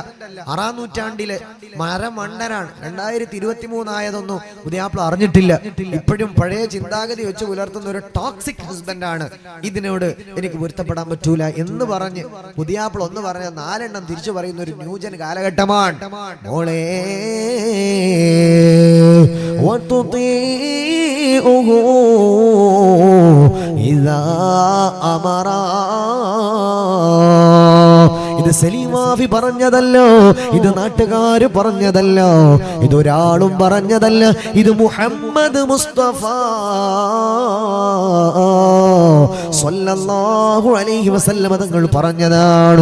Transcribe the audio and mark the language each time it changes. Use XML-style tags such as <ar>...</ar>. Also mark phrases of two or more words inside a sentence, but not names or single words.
<ml>6-ാം നൂറ്റാണ്ടിലെ മരമണ്ടനാണ്. 2023 ആയതൊന്നും പുതിയാപ്പിള അറിഞ്ഞിട്ടില്ല. ഇപ്പോഴും പഴയ ചിന്താഗതി വെച്ച് പുലർത്തുന്ന ഒരു ടോക്സിക് ഹസ്ബൻഡാണ്. ഇതിനോട് എനിക്ക് പൊരുത്തപ്പെടാൻ പറ്റൂല എന്ന് പറഞ്ഞ് പുതിയാപ്പിള ഒന്ന് പറഞ്ഞ 4 എണ്ണം തിരിച്ചു പറയുന്ന ഒരു ന്യൂജൻ കാലഘട്ടമാണ്.</ml> <ar>മോളെ وتطيعه إذا أمر.</ar> <ml>ഇത് സലീമാഫി പറഞ്ഞതല്ലോ, ഇത് നാട്ടുകാര് പറഞ്ഞതല്ലോ, ഇതൊരാളും പറഞ്ഞതല്ല, ഇത് മുഹമ്മദ് മുസ്തഫ</ml> <ar>صلى الله عليه وسلم</ar> <ml>തങ്ങൾ പറഞ്ഞതാണ്.</ml>